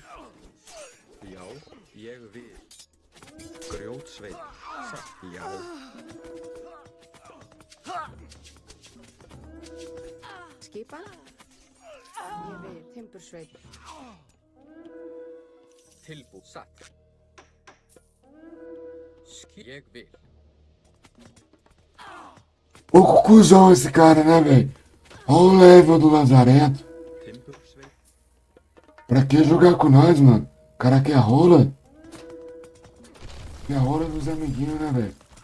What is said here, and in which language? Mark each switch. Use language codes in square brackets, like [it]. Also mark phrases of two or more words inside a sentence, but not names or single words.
[is] Já, ég vil. Grjótsveit. Satt. Já. Skipan. Ég vil. Timbursveit. Tilbúin. Satt. Ég vil. [pt] Pouco cuzão esse cara, né, velho? Olha o level do Lazarento. [is] Timbursveit. [pt] Pra que jogar com nós, mano? O cara quer rola. Quer rola dos amiguinhos, né, velho?